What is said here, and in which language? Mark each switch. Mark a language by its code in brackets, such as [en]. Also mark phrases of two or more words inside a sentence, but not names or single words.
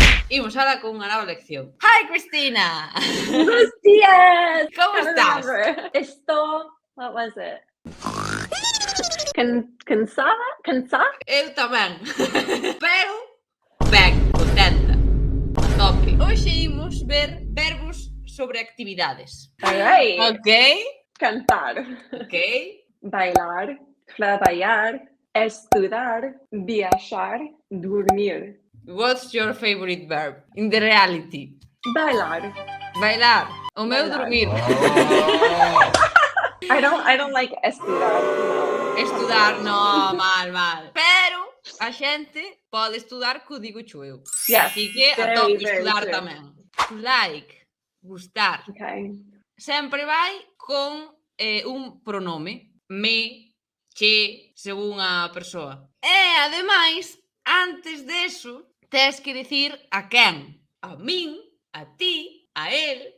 [gl] Imos ahora con unha nova lección. [en] Hi, Cristina! [es] Buenos días! [gl] Como estás? [en] What was it? [gl] Cansada? Eu tamén. Pero, ben, contenta. A tope. Hoxe imos ver verbos sobre actividades. [en] Alright. Ok? [gl] Cantar. [en] Ok? [gl] Bailar. Trabalhar. Estudar. Viajar. Dormir. [en] What's your favorite verb in the reality? [gl] Bailar. Bailar. O meu Bailar. dormir. [en] I don't like estudar. No. [gl] Estudar, no, mal. Pero a xente pode estudar co digo cho eu. [en] Yes, [gl] Así que a [en] very, [gl] tope [en] very [gl] estudar [en] true. tamén. To like, [gl] gustar. [en] Okay. [gl] Sempre vai con un pronome. Me, che, según a persoa. E, ademais, antes deso, tes que dicir a quen. A min, a ti, a el.